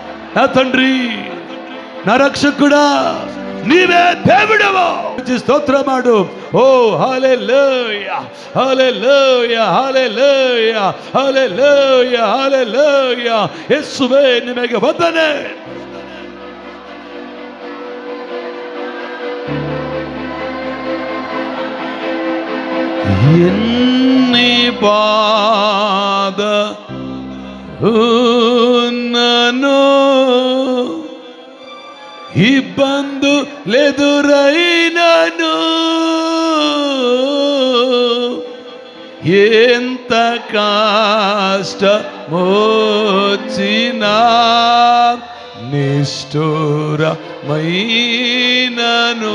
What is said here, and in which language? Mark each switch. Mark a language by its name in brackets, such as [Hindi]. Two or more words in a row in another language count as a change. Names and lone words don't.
[Telugu] నా తండ్రి, నా రక్షకుడా, నీవే దేవుడవు. [Kannada] స్తోత్రం ಮಾಡು. ಓ ಹಲ್ಲೆಲೂಯಾ, ಹಲ್ಲೆಲೂಯಾ, ಹಲ್ಲೆಲೂಯಾ, ಹಲ್ಲೆಲೂಯಾ, ಹಲ್ಲೆಲೂಯಾ. ಯೇಸುವೇ ನಿಮಗೆ ವಂದನೆ. [Telugu] ఎన్ని బాధలున్నను, ఇబ్బందులెదురైనను, ఎంత కష్టమొచ్చినా నిష్ఠురమైనను.